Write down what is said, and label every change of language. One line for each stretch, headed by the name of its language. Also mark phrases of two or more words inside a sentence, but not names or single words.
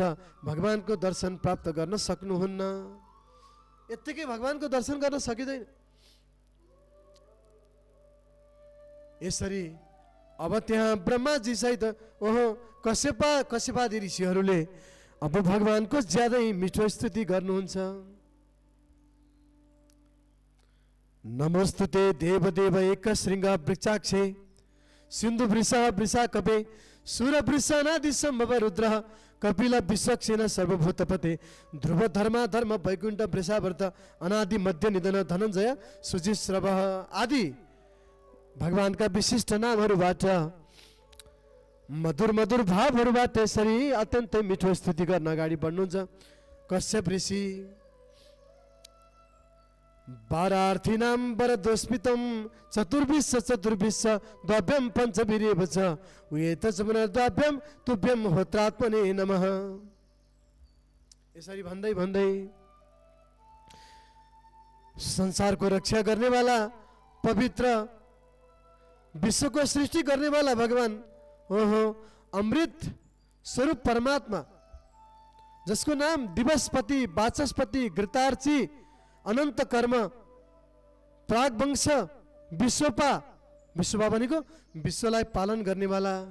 Nepali: भगवानको दर्शन प्राप्त गर्न सक्नुहुन्न। यत्तिकै भगवानको दर्शन गर्न सकिँदैन। यसरी अब त्यहाँ ब्रह्माजी सहित ओहो कश्यपादि ऋषिहरूले अब भगवानको ज्यादै मिठो स्तुति गर्नुहुन्छ।
Sanskrit: नमोस्तुते देवदेव एक श्रृंग वृक्षाक्षे सिन्धु वृषा कपे सूर वृषानादि सम्भव रुद्र कपिल विश्वक्षेन सर्वभूतपते ध्रुव धर्म वैकुण्ठ वृषावर्त अनादि मध्य निधन धनञ्जय सुजिश्रव
Nepali: आदि भगवानका विशिष्ट नामहरूबाट मधुर मधुर भावहरूबाट यसरी अत्यन्तै मिठो स्तुति गर्न अगाडि बढ्नुहुन्छ।
Sanskrit: कश्यप ऋषि बारार्थीनां वरदोस्मितं चतुर्भिश्च द्वाभ्यं पञ्चभिरेव च उयेतच पुनर्द्वाभ्यं तुभ्यं होत्रात्मने नमः।
Nepali: यसरी भन्दै भन्दै संसारको रक्षा गर्नेवाला पवित्र विश्वको सृष्टि गर्नेवाला भगवान ओहो अमृत स्वरूप परमात्मा, जसको नाम दिवसपति, वाचस्पति, घृतार्ची, अनन्त कर्म, प्रागवंश, विश्वपा, विश्वपा भनेको विश्वलाई पालन गर्नेवाला,